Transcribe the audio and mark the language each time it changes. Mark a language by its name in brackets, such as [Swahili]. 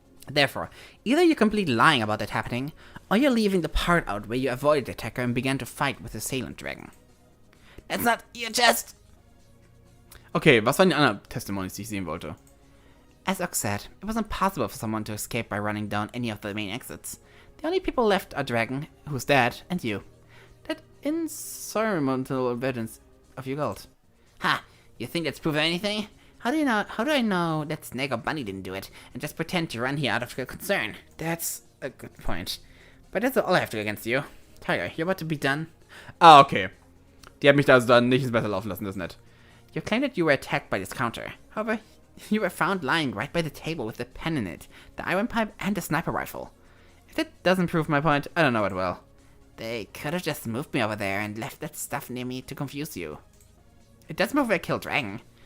[English] Therefore, either you're completely lying about that happening, or you're leaving the part out where you avoided the attacker and began to fight with the assailant Dragon. That's not your chest! [German] Okay, was waren die anderen Testimonies, die ich sehen wollte? [English] As Ox said, it was impossible for someone to escape by running down any of the main exits. The only people left are Dragon, who's dead, and you. That insurmountable evidence of your guilt. Ha! You think that's proof of anything? How do I know that Snake or Bunny didn't do it and just pretend to run here out of concern? That's a good point. But that's all I have to do against you. Tiger, you're about to be done. Ah, okay. [German] Die hat mich da also dann nicht ins Messer laufen lassen, das ist nett. [English] You claim that you were attacked by this counter. However, You were found lying right by the table with the pen in it, the iron pipe, and the sniper rifle. If that doesn't prove my point, I don't know what will. They could have just moved me over there and left that stuff near me to confuse you. It does move where I killed Dragon.